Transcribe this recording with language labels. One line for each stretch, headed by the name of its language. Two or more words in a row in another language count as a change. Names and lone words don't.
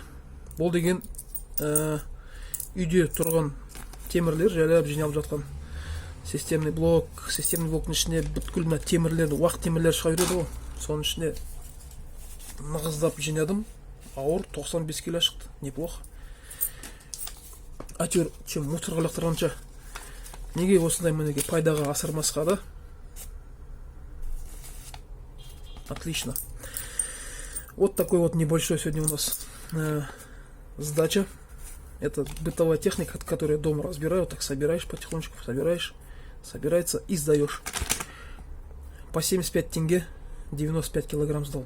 Kazakh: Бұл деген үйде тұрған темірлер жайлап жиналып жатқан
Russian: системный блоктың
Kazakh: ішіне бүткіл мына темірлерді, уақ темірлер шыға береді ғой. Соның ішіне нығыздап жинадым. Ауыр 95 кило шықты. Неплохо. Әйтеуір,
Russian: чем мусорға
Kazakh: лақтырғанша неге осындай мінеге пайдаға асырмасқа да?
Russian: Отлично. Вот такой вот небольшой сегодня у нас сдача. Это бытовая техника, которую я дома разбираю. Так собираешь потихонечку, собираешь, собирается и сдаешь. По 75 тенге 95 килограмм сдал.